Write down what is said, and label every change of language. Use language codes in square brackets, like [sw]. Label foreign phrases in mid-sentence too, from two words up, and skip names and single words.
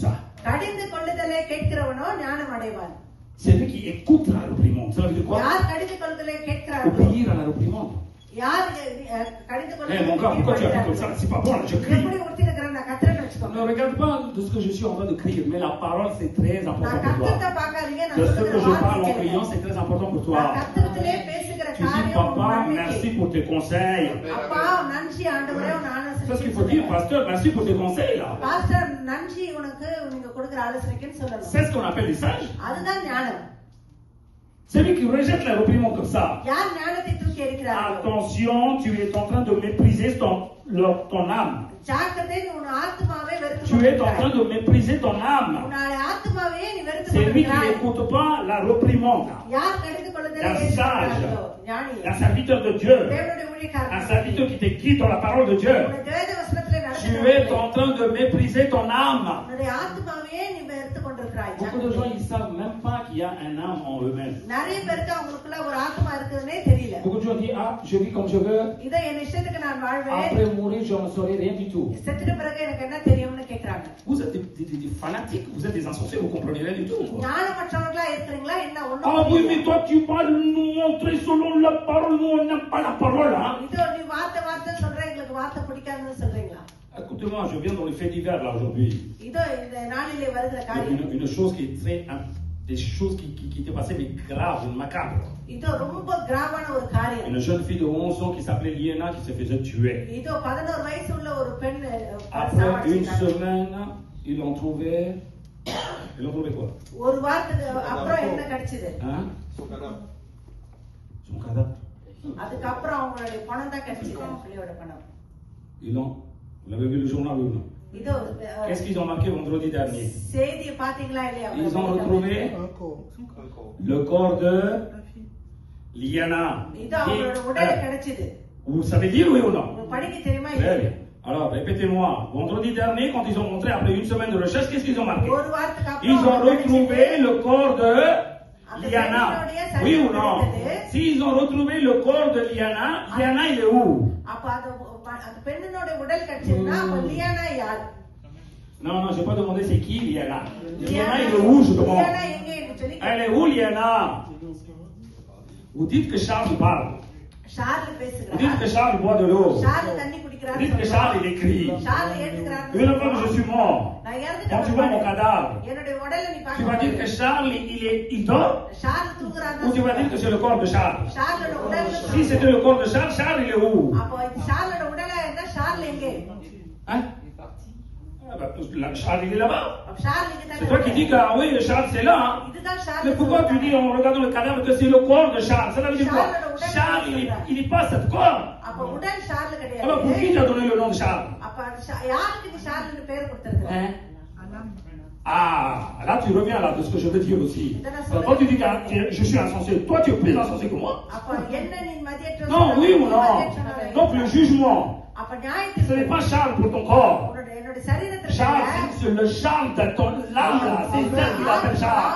[ta] கடிந்து கொள்ளுதலை கேட்கிறவனோ ஞானம் அடைவான். [fr] C'est lui qui écoute la réprimande. Ça veut dire quoi? [ta] யார் கடிந்து கொள்ளுதலை கேட்கிறார்களோ, [fr] Obéir à la réprimande. [ta] யார் கடிந்து [fr] Eh, [ta] கொள்ளுதலை [fr] mon gars, pourquoi tu as dit comme ça? C'est pas bon, là, je crie. [ta] எப்படி உறுத்திருக்கிறேன் நான் கத்துறேன்னு வச்சுக்கோங்க. [fr] Ne regarde pas de ce que je suis en train de crier, mais la parole c'est très [ta] நான் [fr] important pour [ta] கத்துறத [fr] toi. [ta] பார்க்காதீங்க, [fr] De [ta] நான் [fr] ce que [ta] சொல்லுகிற [fr] je parle en [ta] வார்த்தை [fr] criant, [ta] கேளுங்க. [fr] c'est très important pour [ta] நான் [fr] toi. [ta] கத்துறதுலே பேசுகிற [fr] Tu dis, [ta] காரியம் [fr] papa, [ta] உண்மைக்கு. [fr] merci pour tes conseils. [ta] அப்பா நன்றி ஆண்டவரே, உன் [fr] C'est ce qu'il faut [ta] ஆலோசனைக்கு [fr] dire, pasteur, merci pour tes conseils là. [ta] பாஸ்டர் நன்றி உனக்கு நீங்க கொடுக்கிற ஆலோசனைக்குன்னு சொல்லணும். [fr] C'est ce qu'on appelle des sages. [ta] அதுதான் ஞானம். [fr] Celui qui rejette la réprimande comme ça. [ta] யார் ஞானத்தை தூக்கி எறிகிறார்களோ, [fr] Attention, tu es en train de mépriser ton âme. [ta] ஜாக்கிரதை, நீ உன் ஆத்மாவை வெறுத்து [fr] Tu es en train de mépriser ton âme. [ta] உன்னுடைய ஆத்மாவையே நீ வெறுத்து [fr] C'est lui qui [ta] கொண்டிருக்கிறாய். [fr] n'écoute pas la réprimande. [ta] யார் கடிந்து கொள்ளுதலை [fr] Un [ta] ஏற்றுக்கொள்கிறார்களோ, ஞானி, [fr] Un serviteur de Dieu. [ta] தேவனுடைய [fr] Un [ta] ஊழியக்காரன், [fr] serviteur qui te guide dans la parole de Dieu. [ta] உன்னை வேத வசனத்திலே [fr] Tu es [ta] நடத்துகிறவன், [fr] en train de mépriser ton âme. [ta] உன்னுடைய ஆத்மாவையே நீ வெறுத்து கொண்டிருக்கிறாய். [fr] Beaucoup de gens, ils ne savent même pas qu'il y a un âme en eux-mêmes. [ta] நிறைய பேருக்கு அவங்களுக்குள்ள ஒரு ஆத்மா இருக்குதுன்னே தெரியல. [fr] Beaucoup de gens disent, ah, je vis comme je veux. [ta] இதை என் இஷ்டத்துக்கு நான் வாழ்வேன், [fr] Après mourir, je ne saurai rien du tout. [ta] செத்துட்ட பிறகு எனக்கு என்ன தெரியும்னு கேக்குறாங்க. [fr] Vous êtes des fanatiques, vous êtes des insensés, vous ne comprenez rien du tout. Quoi. [ta] ஞானமற்றவர்களா இருக்கிறீங்களா என்ன? [fr] Ah [ta] ஒண்ணும் [fr] oui, mais toi, tu vas nous montrer selon la parole. Nous, on n'aime pas la parole. Hein? [ta] இதோ நீ வார்த்தை வார்த்தை சொல்ற, எங்களுக்கு வார்த்தை பிடிக்காதுன்னு சொல்றீங்களா? [fr] Écoutez-moi, je viens dans les faits divers là aujourd'hui. [ta] இதோ இந்த நாளிலே வருகிற [fr] Il y a [ta] காரியம், [fr] une chose qui est très. Des choses qui étaient passées, mais graves, macabres. [ta] இதோ ரொம்ப கிராவான ஒரு காரியம். [fr] Une jeune fille de 11 ans qui s'appelait Liena qui se faisait tuer. [ta] இதோ 11 வயசு உள்ள ஒரு பெண் [fr] Après une semaine, ils l'ont trouvé. Ils l'ont trouvé quoi? [ta] ஒரு வாரத்துக்கு அப்புறம் என்ன கிடைச்சது? [fr] Hein? Son cadavre. [ta] அதுக்கப்புறம் அவங்களுடைய பணம் தான் கிடைச்சது, அவங்க பிள்ளையோட பணம். [fr] Ils l'ont. Vous l'avez vu le journal ou non? [ta] இதோ [fr] Qu'est-ce qu'ils ont marqué vendredi dernier? [ta] செய்தியை பாத்தீங்களா இல்லையா? [fr] Ils ont retrouvé le corps de Liana. [ta] இதோ அவங்களோட உடல் கிடைச்சது. [fr] Vous savez dire oui ou non? [ta] உங்களுக்கு படிக்க தெரியுமா [fr] Très [ta] இல்லையா? [fr] bien. Alors, répétez-moi. Vendredi dernier, quand ils ont montré, après une semaine de recherche, qu'est-ce qu'ils ont marqué? [ta] ஒரு வாரத்துக்கு [fr] Ils ont [ta] அப்புறம் [fr] retrouvé le corps de Liana. Oui ou non? S'ils ont retrouvé le corps de Liana, Liana, il est où? [ta] அப்ப அது அந்த பெண்ணினோட உடல் கிடைச்சதுன்னா அப்ப லியானா யார்? [fr] Non, non, je n'ai pas demandé c'est qui Liana. Liana, il est où, je demande? [ta] லியானா எங்க என்று சொல்லி [fr] Elle est où, Liana? Vous dites que Charles parle. [ta] ஷார்ல் [fr] Vous dites [ta] பேசுகிறார். [fr] que Charles boit de l'eau. [ta] ஷார்ல் தண்ணி [fr] Vous [ta] குடிக்கிறார். [fr] dites que Charles, il écrit. [ta] ஷார்ல் ஏற்றுக்கிறார். [fr] Une fois que je suis mort, [ta] நான் [fr] quand tu vois mon [ta] இறந்துட்டேன். [fr] cadavre, [ta] என்னுடைய உடலை நீ [fr] tu vas dire que [ta] பார்க்க [fr] Charles, il dort? [ta] ஷார்ல் தூங்குறாரு. [fr] Ou tu vas dire que c'est le corps de Charles? [ta] ஷார்லோட உடல் [fr] Si c'était le corps de Charles, Charles, il est où? அப்போ இது ஷார்லோட உடலா இருந்தா ஷார்ல் எங்கே? Hein? Ah bah, Charles, il est là-bas. [ta] அப்ப ஷார்ல் இங்க [fr] C'est toi qui dis que, ah oui, Charles, c'est là. Hein? [ta] இதுதான் [fr] Mais [ta] ஷார்ல். [fr] pourquoi tu dis en regardant le cadavre que c'est le corps de Charles? Ça veut dire quoi? Charles, il n'est pas cet corps. [ta] அப்ப உடல் ஷார்ல் [fr] Alors, pour qui [ta] கிடையாது. [fr] tu as donné le nom de Charles? [ta] அப்ப யாருக்கு நீ ஷார்ல்னு பேர் கொடுத்திருக்க? [fr] Hein? Ah, là tu reviens là de ce que je veux dire aussi. Alors, quand tu dis que je suis insensé, toi tu es plus insensé que moi. [ta] அப்ப என்ன நீ மதியற்ற [fr] Non, oui ou non? Donc le jugement, [ta] அப்ப [fr] ce [ta] நியாயத்தீர்ப்பு [fr] n'est pas Charles pour ton corps. [ta] என்னோட சரீரத்துல [fr] Charles, c'est le Charles de ton âme là. C'est elle qui l'appelle Charles.